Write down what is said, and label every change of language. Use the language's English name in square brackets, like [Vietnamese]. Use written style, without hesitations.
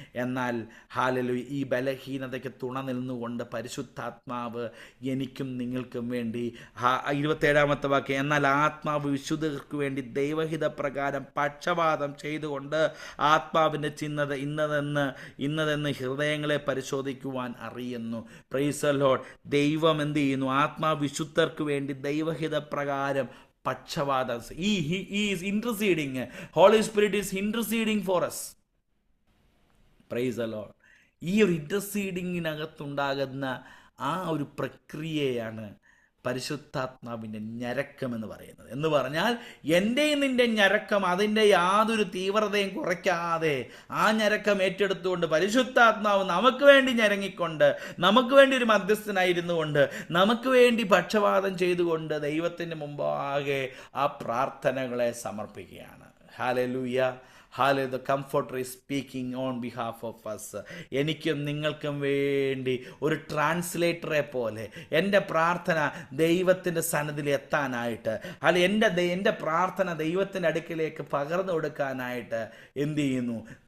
[Malayalam] എന്നാൽ ഹല്ലേലൂയ, ഈ ബലഹീനതയ്ക്ക് തുണ നിന്നുകൊണ്ട് പരിശുദ്ധാത്മാവ് എനിക്കും നിങ്ങൾക്കും വേണ്ടി 27-ാമത്തെ വാക്യം, എന്നാൽ ആത്മാവ് വിശുദ്ധർക്ക് വേണ്ടി ദൈവഹിത പ്രകാരം പക്ഷപാതം ചെയ്തുകൊണ്ട് ആത്മാവിൻ്റെ ചിന്തത ഇന്നതെന്ന് ഹൃദയങ്ങളെ പരിശോധിക്കുവാൻ അറിയുന്നു. [English] Praise the lord. [Malayalam] ദൈവം എന്ത് ചെയ്യുന്നു? ആത്മാവ് വിശുദ്ധർക്ക് വേണ്ടി ദൈവഹിത പ്രകാരം പക്ഷപാതം. [English] He is interceding. Holy Spirit is interceding for us. Praise the Lord. [Malayalam] ഈ ഒരു ഇന്റർസീഡിങ്ങിനകത്തുണ്ടാകുന്ന ആ ഒരു പ്രക്രിയയാണ് പരിശുദ്ധാത്മാവിൻ്റെ ഞരക്കം എന്ന് പറയുന്നത്. എന്ന് പറഞ്ഞാൽ എൻ്റെയും നിൻ്റെ ഞരക്കം അതിൻ്റെ യാതൊരു തീവ്രതയും കുറയ്ക്കാതെ ആ ഞരക്കം ഏറ്റെടുത്തുകൊണ്ട് പരിശുദ്ധാത്മാവ് നമുക്ക് വേണ്ടി ഞരങ്ങിക്കൊണ്ട്, നമുക്ക് വേണ്ടി ഒരു മധ്യസ്ഥനായിരുന്നു കൊണ്ട്, നമുക്ക് വേണ്ടി പക്ഷപാതം ചെയ്തുകൊണ്ട് ദൈവത്തിൻ്റെ മുമ്പാകെ ആ പ്രാർത്ഥനകളെ സമർപ്പിക്കുകയാണ്. Hallelujah. [English] Hallelujah, the Comforter is speaking on behalf of us. [Malayalam] എനിക്കും നിങ്ങൾക്കും വേണ്ടി ഒരു ട്രാൻസ്ലേറ്ററെ പോലെ എൻ്റെ പ്രാർത്ഥന ദൈവത്തിൻ്റെ സന്നിധിയിൽ എത്താനായിട്ട്, അല്ലെങ്കിൽ എൻ്റെ പ്രാർത്ഥന ദൈവത്തിൻ്റെ അടുക്കിലേക്ക് പകർന്നു കൊടുക്കാനായിട്ട് എന്ത് ചെയ്യുന്നു?